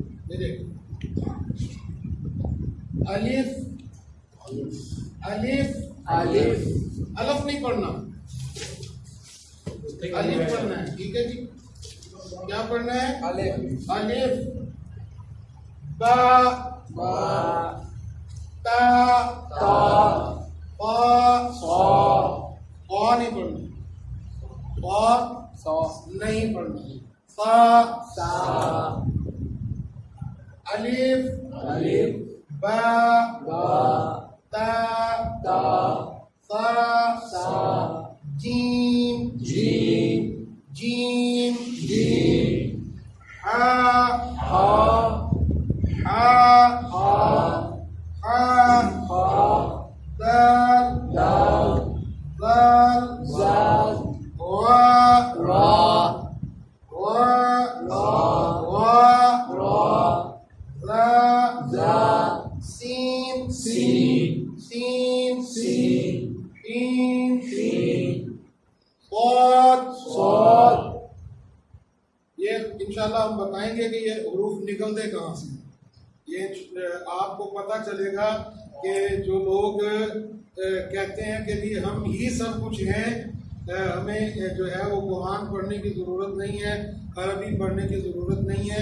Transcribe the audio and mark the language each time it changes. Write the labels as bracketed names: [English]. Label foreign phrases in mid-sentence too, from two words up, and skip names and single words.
[Urdu] یہ دیکھیں الف الف الف الف نہیں پڑھنا، الف پڑھنا ہے، ٹھیک ہے جی. کیا پڑھنا ہے؟ الف الف با با تا تا قا صا قا نہیں پڑھنا، قا صا نہیں پڑھنا، صا سا الف الف با با تا تا صا سا جیم جیم جیم جیم ہا ہا ہا ہا ہا ہا دال دال دال زال را را را را را را را زا سین سین سین سین شین شین صاد صاد. یہ انشاءاللہ ہم بتائیں گے کہ یہ حروف نکلتے کہاں سے. یہ آپ کو پتہ چلے گا کہ جو لوگ کہتے ہیں کہ جی ہم ہی سب کچھ ہیں، ہمیں جو ہے وہ قرآن پڑھنے کی ضرورت نہیں ہے، عربی پڑھنے کی ضرورت نہیں ہے.